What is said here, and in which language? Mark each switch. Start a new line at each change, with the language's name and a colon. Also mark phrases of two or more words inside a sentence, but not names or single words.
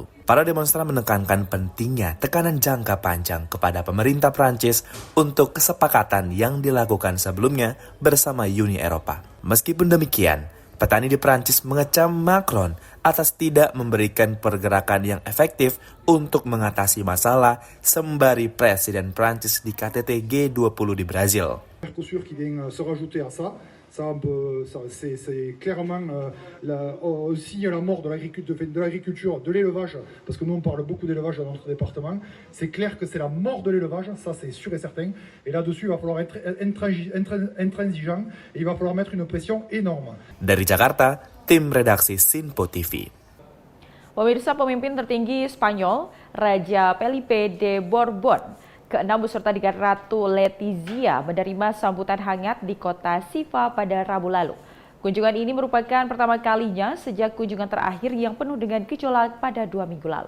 Indonesian: Para demonstran menekankan pentingnya tekanan jangka panjang kepada pemerintah Prancis untuk kesepakatan yang dilakukan sebelumnya bersama Uni Eropa. Meskipun demikian, petani di Prancis mengecam Macron atas tidak memberikan pergerakan yang efektif untuk mengatasi masalah sembari Presiden Prancis di KTT G20 di Brazil.
French: Mercosur qui vient se rajouter à ça. C'est clairement on signe la mort de l'agriculture, de l'élevage, parce que nous on parle beaucoup d'élevage dans notre département. C'est clair que c'est la mort de l'élevage, ça c'est sûr et certain. Et là-dessus, il va falloir être intransigeant et il va falloir mettre une pression énorme.
Indonesian: Dari Jakarta, tim redaksi Sinpo TV. Pemirsa, pemimpin tertinggi Spanyol, Raja Felipe de Borbon, ke-6 beserta dengan Ratu Letizia menerima sambutan hangat di kota Siva pada Rabu lalu. Kunjungan ini merupakan pertama kalinya sejak kunjungan terakhir yang penuh dengan gejolak pada 2 minggu lalu.